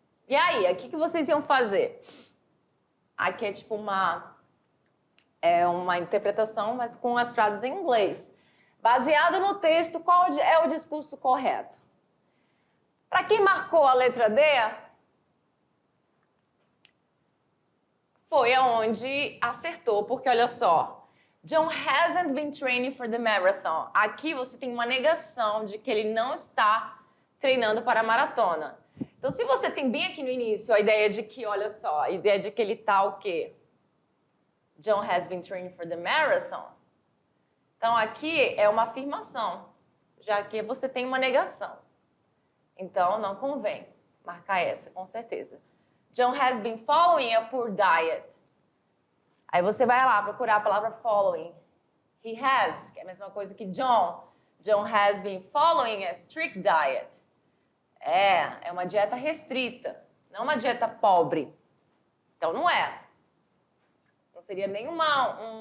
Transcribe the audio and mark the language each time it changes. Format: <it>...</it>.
<pt>E aí, o que vocês iam fazer? Aqui é tipo uma interpretação, mas com as frases em inglês. Baseado no texto, qual é o discurso correto? Para quem marcou a letra D, foi aonde acertou, porque olha só,</pt> <en>John hasn't been training for the marathon.</en> <pt>Aqui você tem uma negação de que ele não está treinando para a maratona. Então, se você tem bem aqui no início a ideia de que, olha só, a ideia de que ele está o quê?</pt> <en>John has been training for the marathon.</en> <pt>Então, aqui é uma afirmação, já que você tem uma negação. Então, não convém marcar essa, com certeza.</pt> <en>John has been following a poor diet.</en> <pt>Aí você vai lá procurar a palavra following.</pt> <en>He has,</en> <pt>que é a mesma coisa que John.</pt> <en>John has been following a strict diet.</en> <pt>É uma dieta restrita, não uma dieta pobre. Então, não é. Não seria nenhuma...</pt>